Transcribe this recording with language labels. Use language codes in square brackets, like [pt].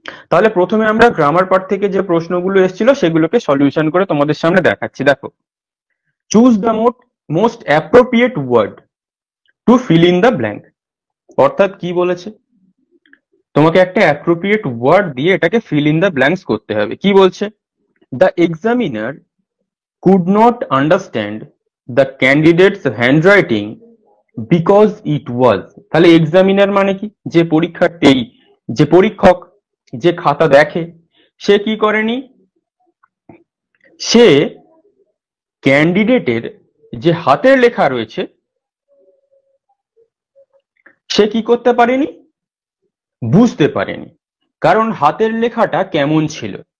[bn] তাহলে প্রথমে আমরা গ্রামার পার্ট থেকে যে প্রশ্নগুলো এসেছিল সেগুলোকে সলিউশন করে তোমাদের সামনে দেখাচ্ছি। দেখো, [en] Choose the most appropriate word to fill in the blank. [bn] অর্থাৎ কি বলেছে, তোমাকে একটা অ্যাপ্রোপ্রিয়েট ওয়ার্ড দিয়ে এটাকে ফিল ইন দ্য ব্ল্যাঙ্কস করতে হবে। কি বলছে, [en] The examiner could not understand the candidate's handwriting because it was। [bn] তাহলে এক্সামিনার মানে কি, যে পরীক্ষার্থী, যে পরীক্ষক, যে খাতা দেখে, সে কি করেনি, সে ক্যান্ডিডেটের যে হাতের লেখা রয়েছে সে কি করতে পারেনি, বুঝতে পারেনি, কারণ হাতের লেখাটা কেমন ছিল।